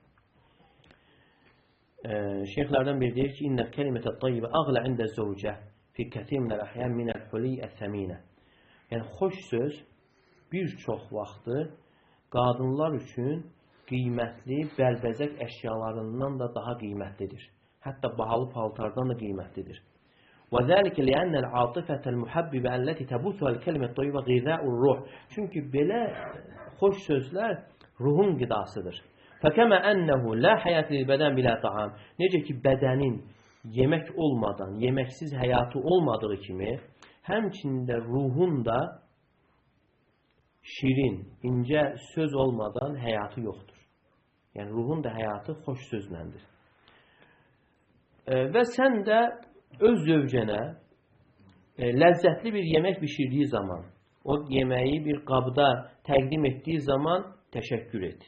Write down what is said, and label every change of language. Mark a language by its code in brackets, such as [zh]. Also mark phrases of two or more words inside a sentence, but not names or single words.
[az] Şeyxlərdən biri deyir ki, [ar] إن الكلمة الطيبة أغلى عند الزوجة في كثير من الأحيان من الحلية الثمينة. [az] Yəni, xoş söz bir çox vaxtı qadınlar üçün qiymətli, bəlbəzək əşyalarından da daha qiymətlidir. Hətta bahalı paltardan da qiymətlidir. [ar] وَذَٰلِكَ لِأَنَّ الْعَاطِفَةَ الْمُحَبِّبَ الَّتِي تَبُثُهَا الْكَلِمَةُ الطَّيِّبَةُ غِذَاءُ الرُّحِ. [az] Çünki belə xoş sözlər ruhun qidasıdır. [ar] فَكَمَا أَنَّهُ لَا حَيَاةَ لِلْبَدَنِ بِلَا طَعَامٍ. [az] Necə ki, bədənin yemək olmadan, yeməksiz həyatı olmadığı kimi, həmçində ruhun da şirin, incə söz olmadan həyatı yoxdur. Yəni, ruhun da həyatı xoş sözləndir. Və sən də öz zövcənə ləzzətli bir yemək bişirdiyi zaman, o yeməyi bir qabda təqdim etdiyi zaman təşəkkür et.